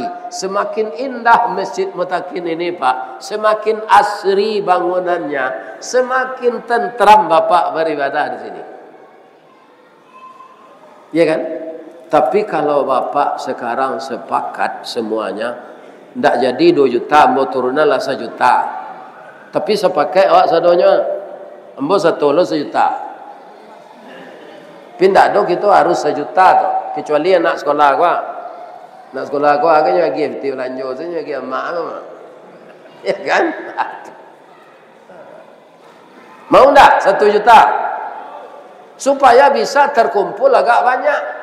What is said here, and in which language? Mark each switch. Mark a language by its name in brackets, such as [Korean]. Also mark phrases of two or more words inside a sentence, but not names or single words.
[Indonesian] Semakin indah Masjid Mutakin ini Pak, semakin asri bangunannya, semakin tentram Bapak beribadah di sini. Ya kan? Tapi kalau Bapak sekarang sepakat semuanya, tidak jadi 2 juta, mau turunnya lah 1 juta. [Minangkabau] Tapi sepakai awak sadonya, embo 1 juta. [Indonesian] Pindah dong itu harus 1 juta tuh. Kecuali anak sekolah gua. Anak sekolah gua agaknya gift belanja saja lagi emak. Ya kan? Mau enggak 1 juta? Supaya bisa terkumpul agak banyak.